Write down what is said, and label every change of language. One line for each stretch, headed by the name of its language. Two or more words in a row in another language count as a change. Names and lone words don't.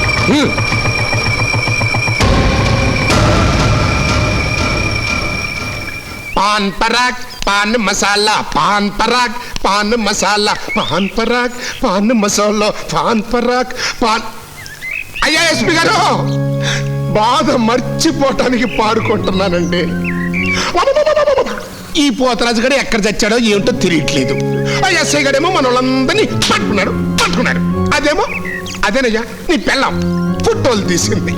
Hindi: पान पराग पान मसाला पान पराग पान मसाला पान पराग पान मसाला पान पराग पान
Telugu: అయ్యా ఎస్పీ గారు బాధ మర్చిపోవటానికి పాడుకుంటున్నానండి. ఈ పోతరాజు గడు ఎక్కడ చచ్చాడో ఏమిటో తెలియట్లేదు. ఆ ఎస్ఐ గడేమో మన వాళ్ళందరినీ పట్టుకున్నాడు. అదేనయ్యా నీ పెళ్ళం ఫోటోలు తీసింది.